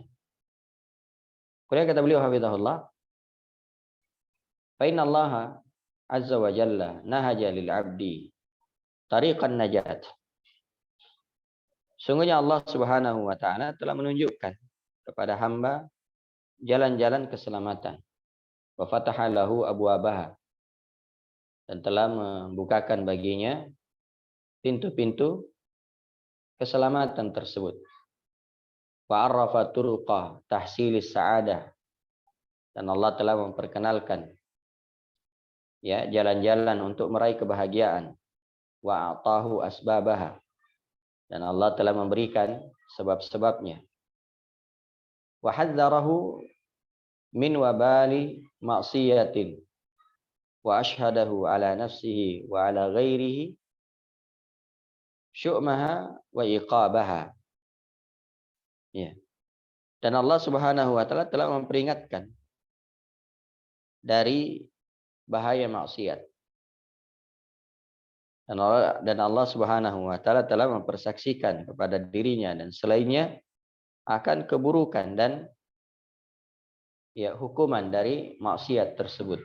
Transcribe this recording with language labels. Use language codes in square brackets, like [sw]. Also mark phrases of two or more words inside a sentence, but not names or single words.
[id] Kemudian kata beliau hafizahullah, [ar] فإن الله عز وجل نهج للعبد طريقا نجاة. [id] Sungguhnya Allah [ar] سبحانه وتعالى [id] telah menunjukkan kepada hamba jalan-jalan keselamatan. [ar] وفتح له أبوابها, [id] dan telah membukakan baginya pintu-pintu keselamatan tersebut. [ar] وعرّف طرق تحصيل السعادة, [id] dan Allah telah memperkenalkan ya jalan-jalan untuk meraih kebahagiaan. [ar] وآتاه أسبابها, [id] dan Allah telah memberikan sebab-sebabnya. [ar] وحذره من وبال معصية وأشهده على نفسه وعلى غيره شؤمها وعقابها. [id] Ya. Dan Allah [ar] سبحانه وتعالى [id] telah memperingatkan dari bahaya maksiat. Dan Allah [ar] سبحانه وتعالى [id] telah mempersaksikan kepada dirinya dan selainnya akan keburukan dan ya hukuman dari maksiat tersebut.